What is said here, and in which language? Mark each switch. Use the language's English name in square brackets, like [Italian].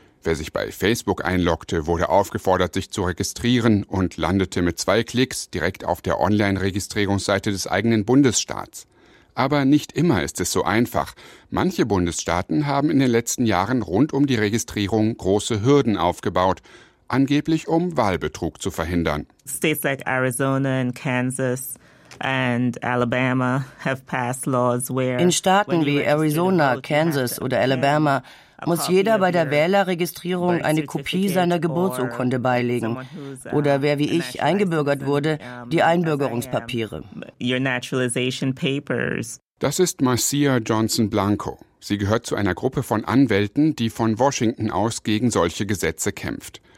[German] Wer sich bei Facebook einloggte, wurde aufgefordert, sich zu registrieren und landete mit 2 Klicks direkt auf der Online-Registrierungsseite des eigenen Bundesstaats. Aber nicht immer ist es so einfach. Manche Bundesstaaten haben in den letzten Jahren rund um die Registrierung große Hürden aufgebaut, angeblich um Wahlbetrug zu verhindern. [English] States like Arizona and Kansas and Alabama have passed laws where [German] in Staaten wie Arizona, Kansas oder Alabama muss jeder bei der Wählerregistrierung eine Kopie seiner Geburtsurkunde beilegen oder wer wie ich eingebürgert wurde, die Einbürgerungspapiere. [English] Your naturalization papers. [German] Das ist Marcia Johnson Blanco. Sie gehört zu einer Gruppe von Anwälten, die von Washington aus gegen solche Gesetze kämpft.